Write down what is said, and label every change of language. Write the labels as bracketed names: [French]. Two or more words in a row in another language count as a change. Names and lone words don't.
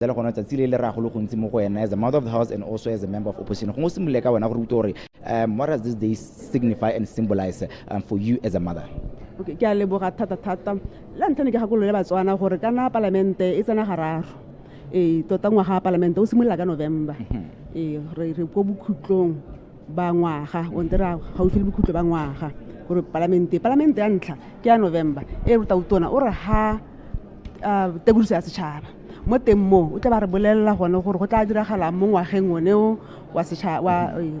[Tswana] le gona tsatsi le ra go le gontsi mo go wena [English] as a mother of the house [Tswana] and also [English] as a member of opposition [Tswana] go simolole ka wena go ruta gore [English] what does this day signify and symbolize for you as a mother? [Tswana] Okay, ke a leboga thata la ntlhane ke gakolole batswana gore kana parlamente e tsena gararo tota ngwaga wa parlamente o simolola ka November re go bokhutlong ba ngwaga o ntera gaufi le bokhutlo ba ngwaga gore parlamente ya ntlha ke ya November e ruta utona o re ha tebuliso ya setšhaba mo teng mo o tla ba re bolelela gone gore go tla diragala mo ngwageng oneo wa setšhaba